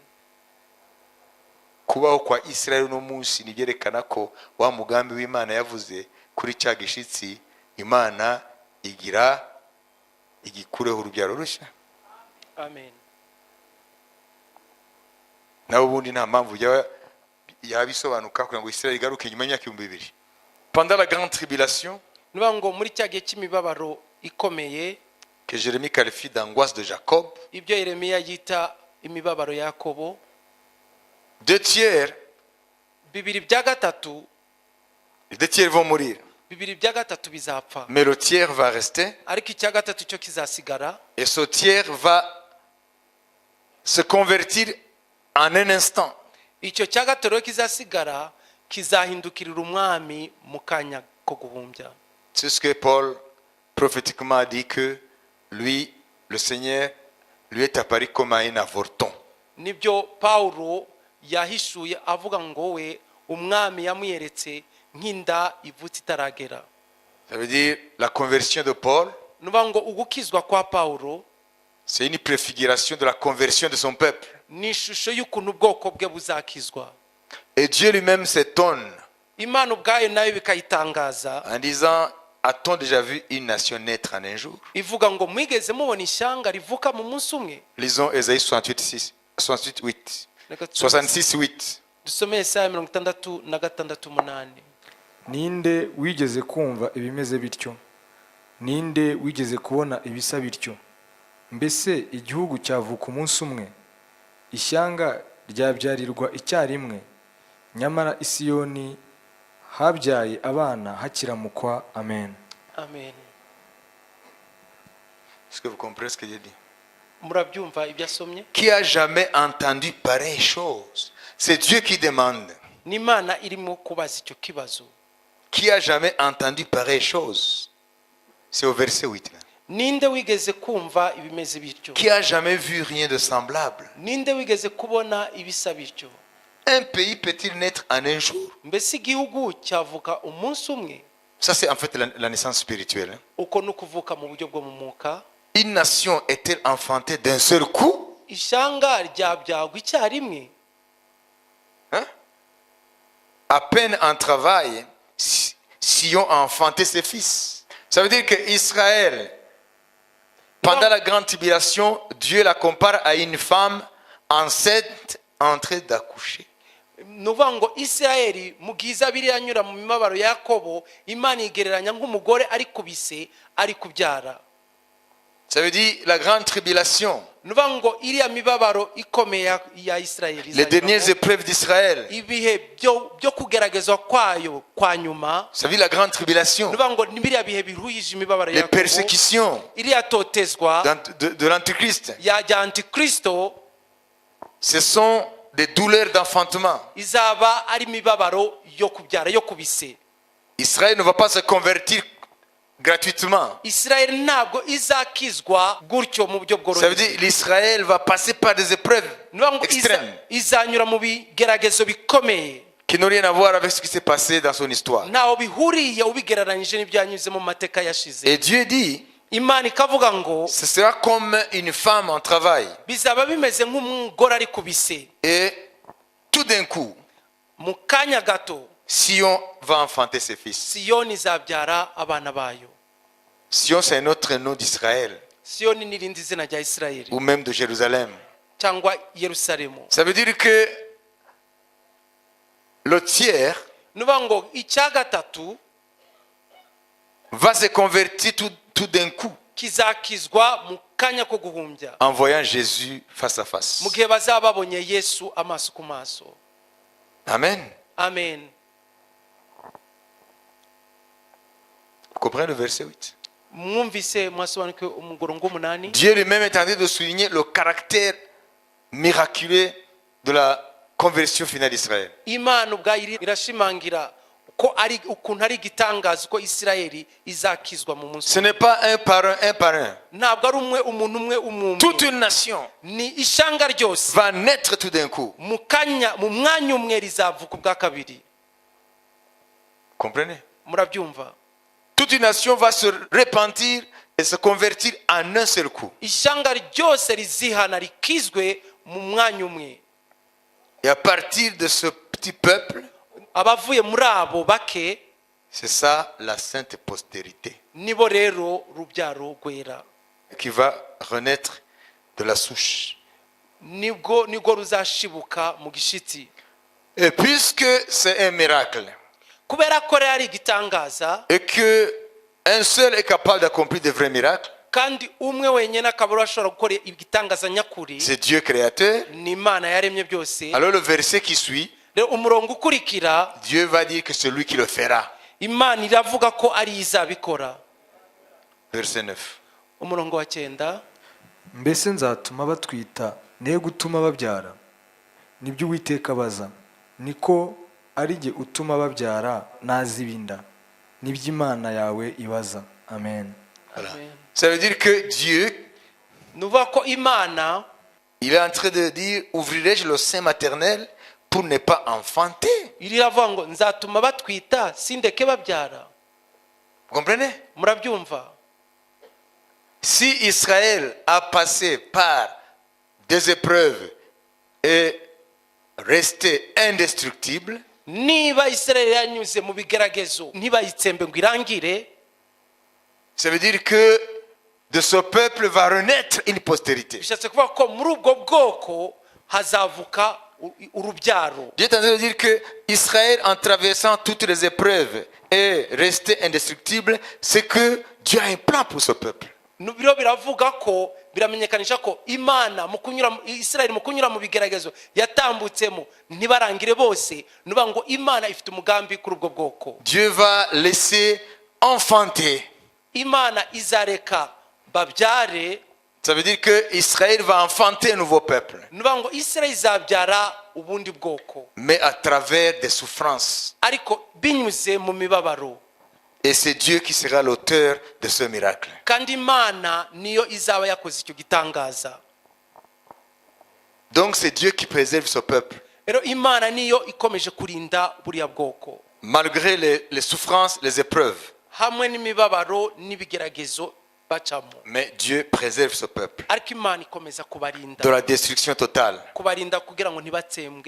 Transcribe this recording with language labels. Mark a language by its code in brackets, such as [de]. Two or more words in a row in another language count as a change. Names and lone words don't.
[rw] Kubaho kwa Israeli no munsi nibyerekana ko wa mugambi w'Imana yavuze kuri cya gishitsi, Imana igira igikureho urubyaro rushya. Amen. Naho ubundi nta mpamvu yabisobanuka kugira ngo Israeli igaruke nyuma y'imyaka 2000. [fr] Pendant la grande tribulation, [rw] Nuvuga ngo muri cya gihe cy'imibabaro ikomeye, [fr] que Jérémie qualifie d'angoisse de Jacob, [rw] ibyo Yeremiya yita imibabaro ya Yakobo, 2/3, bibiri bya gatatu, [fr] les 2/3 vont mourir, [rw] bibiri bya gatatu bizapfa, [fr] mais le tiers va rester, [rw] ariko icya gatatu cyo kizasigara, [fr] et ce tiers va se convertir en un instant. [rw] icyo cya gatatu rero kizasigara kizahindukirira umwami mu kanya ko guhumbya. [fr] C'est ce que Paul prophétiquement a dit, que lui, le Seigneur, lui est apparu comme un avorton. [rw] Nibyo Paulo yahishuye avuga ngo we umwami yamuyeretse nk'inda ivutse itaragera. [fr] Ça veut dire la conversion de Paul, [rw] Nuvuga ngo ugukizwa kwa Paulo [fr] c'est une préfiguration de la conversion de son peuple. [rw] ni ishusho y'ukuntu ubwoko bwe buzakizwa. [fr] Et Dieu lui-même s'étonne [rw] Imana ubwayo nayo bikayitangaza, [fr] en disant, a-t-on déjà vu une nation naître en un jour? [rw] ivuga ngo mwigeze mubona ishyanga rivuka mu munsi umwe? [fr] Lisons Ésaïe 68:8. 66:8. [rw] Dusome Yesaya 66:8. Ninde wigeze kumva ibimeze bityo? Ninde wigeze kubona ibisa bityo? Mbese igihugu cyavuka umunsi umwe, ishyanga ryabyarirwa icyarimwe? Nyamara i Siyoni habyaye abana hakiramukwa. Amen. Amen. [fr] Est-ce que vous comprenez ce que j'ai dit? [rw] Murabyumva ibyo asomye? [fr] Qui a jamais entendu pareille chose? C'est Dieu qui demande. [rw] N'Imana irimo kubaza icyo kibazo. [fr] Qui a jamais entendu pareille chose? C'est au verset 8. Là. [rw] Ninde wigeze kumva ibimeze bityo? [fr] Qui a jamais vu rien de semblable? [rw] Ninde wigeze kubona ibisa bityo? [fr] Un pays peut-il naître en un jour? [rw] Mbese igihugu cyavuka umunsi umwe? [fr] Ça, c'est en fait la naissance spirituelle. Hein. [rw] Uko ni ukuvuka mu buryo bwo mu mwuka. [fr] Une nation est-elle enfantée d'un seul coup? [rw] Ishyanga ryabyagwa icyarimwe? [fr] Hein? À peine en travail, Sion a enfanté ses fils. Ça veut dire que Israël, pendant la grande tribulation, Dieu la compare à une femme enceinte en train d'accoucher. [rw] Nuvuga ngo Isirayeli mu giza biranyura mu mibabaro ya Yakobo, Imana igereranya nk'umugore ari kubise ari kubyara. [fr] Ça veut dire la grande tribulation, [rw] Nuvuga ngo iriya mibabaro ikomeye ya Isirayeli, [fr] les dernières épreuves d'Israël. [rw] ibihe byo kugeragezwa kwayo kwa nyuma. [fr] Ça veut dire la grande tribulation, [rw] Nuvuga ngo ni biriya bihe biruhije imibabaro ya [fr] les [rw] Yakobo, [fr] persécutions [rw] iriya totezwa [fr] de l'Antichrist. [rw] ya Antikristo, [fr] Ce sont des douleurs d'enfantement. [rw] izaba ari imibabaro yo kubyara yo kubise. [fr] Israël ne va pas se convertir gratuitement. [rw] isirayeli ntabwo izakizwa gutyo mu buryo [fr] Ça veut [rw] bworoheje [fr] dire l'Israël va passer par des épreuves [rw] ni ukuvuga ngo [fr] extrêmes [rw] izanyura mu bigeragezo bikomeye [fr] qui n'ont rien à voir avec ce qui s'est passé dans son histoire. [rw] ntaho bihuriye ubigereranyije n'ibyo yanyuze mu mateka yashize [fr] Et Dieu dit, [rw] imana ikavuga ngo [fr] ce sera comme une femme en travail. [rw] bizaba bimeze nk'umugore ari ku bise [fr] Et tout d'un coup, [rw] mu kanya gato [fr] Sion va enfanter ses fils. [rw] siyoni izabyara abana bayo [fr] Sion, c'est un autre nom d'Israël [rw] siyoni ni irindi zina rya isirayeli [fr] ou même de Jérusalem. [rw] cyangwa yerusalemu [fr] Ça veut dire que le tiers [rw] ni ukuvuga ngo icya gatatu [fr] va se convertir tout d'un coup [rw] kizakizwa mu kanya ko guhumbya [fr] en voyant Jésus face à face. [rw] mu gihe bazaba babonye yesu amaso ku maso Amen. amen [fr] Vous comprenez le verset 8? [rw] mwumvise mwasobanukiwe umurongo w'umunani [fr] Dieu lui-même est en train de souligner le caractère miraculeux de la conversion finale d'Israël. [rw] imana ubwayo irashimangira ko ari ukuntu ari igitangaza ko isirayeli izakizwa mu munsi [fr] Ce n'est pas un par un. [rw] ntabwo ari umuntu umwe [fr] Toute une nation [rw] ni ishanga ryose [fr] va naître tout d'un coup. [rw] mu mwanya umwe rizavuka ubwa kabiri [fr] Comprenez? [rw] murabyumva [fr] Toute une nation va se repentir et se convertir en un seul coup. [rw] ishanga ryose rizihana rikizwe mu mwanya umwe [fr] Et à partir de ce petit peuple, [rw] abavuye muri abo bake [fr] c'est ça la sainte postérité [rw] nibo rero rubyaro rwera [fr] qui va renaître de la souche. [rw] nibwo ruzashibuka mu gishitsi [fr] Et puisque c'est un miracle [rw] kubera ko rero ari igitangaza [fr] et que un seul est capable d'accomplir de vrais miracles, [rw] kandi umwe wenyine akaba ashobora gukora igitangaza nyakuri [fr] c'est Dieu créateur. [rw] ni imana yaremye byose [fr] Alors le verset qui suit, [rw] rero umurongo ukurikira [fr] Dieu va dire que c'est lui qui le fera. [rw] imana iravuga ko ari izabikora [fr] Verset 9. [rw] umurongo wa 9 mbese nzatuma batwita ne gutuma babyara nibyo uwiteka abaza niko ari jye utuma babyara nazibinda nibyo imana yawe ibaza amen. [fr] Voilà. Amen. Ça veut dire que Dieu, [rw] ni ukuvuga ko imana [fr] il est en train de dire, ouvrirai-je le sein maternel pour ne pas enfanter? [rw] iravuga ngo nzatuma batwita sindeke babyara [fr] Vous comprenez? [rw] murabyumva [fr] Si Israël a passé par des épreuves et resté indestructible, [rw] niba isirayeli yanyuze mu bigeragezo ntibayitsembe ngo irangire [fr] ça veut dire que de ce peuple va renaître une postérité. [rw] bishatse kuvuga ko muri ubwo bwoko hazavuka urubyaro [fr] Dieu est en train de dire que Israël, en traversant toutes les épreuves et resté indestructible, c'est que Dieu a un plan pour ce peuple. [rw] biro biravuga ko biramenyekanisha ko imana isirayeli mu kunyura mu bigeragezo yatambutsemo ntibarangire bose nuba ngo imana ifite umugambi kuri ubwo bwoko [fr] Dieu va laisser enfanter. [rw] imana izareka babyare. [fr] Ça veut dire que Israël va enfanter un nouveau peuple, [rw] nuba ngo isirayeli izabyara ubundi bwoko [fr] mais à travers des souffrances. [rw] ariko binyuze mu mibabaro [fr] Et c'est Dieu qui sera l'auteur de ce miracle. [rw] kandi imana niyo izaba yakoze icyo gitangaza. [fr] Donc c'est Dieu qui préserve ce peuple. [rw] rero imana niyo ikomeje kurinda buriya bwoko [fr] Malgré les souffrances, les épreuves. [rw] hamwe n'imibabaro n'ibigeragezo bacamo, [fr] Mais Dieu préserve ce peuple [rw] ariko imana ikomeza kubarinda [fr] de la destruction totale. [rw] kubarinda kugira ngo ntibatsembwe